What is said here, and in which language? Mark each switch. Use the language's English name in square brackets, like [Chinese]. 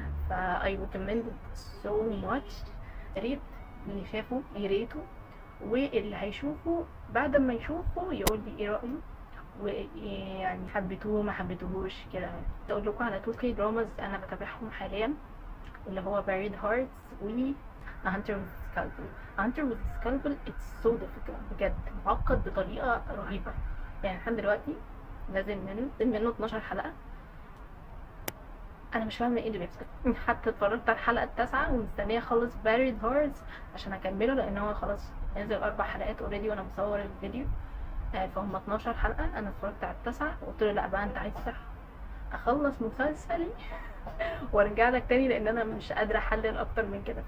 [Arabic] فا [English] I recommend it so much. [Arabic] ياريت اللي شافه يريته، واللي هيشوفه بعد ما يشوفه يقول لي ايه رأيه، ويعني حبيتوه ما حبيتوهوش كده. اقول لكم على 2K dramas انا بتابعهم حاليا، اللي هو Buried Hearts و A Hunter with Scalpel. [English] A Hunter with Scalpel it's so difficult [Arabic] بجد، معقد بطريقة رهيبة. يعني لحد دلوقتي نازل منه 12 حلقة، انا مش فاهمه ايه اللي بيحصل. حتى اتفرجت على الحلقه التاسعة ومستنيه اخلص Buried Hearts عشان اكمله، لان هو خلاص نزل 4 حلقات اوريدي وانا مصور الفيديو. فهم 12 حلقه، انا اتفرجت على التاسعة وقلت له لا بقى انت عايز اخلص مسلسلي وارجع لك تاني، لان انا مش قادره احلل اكتر من كده.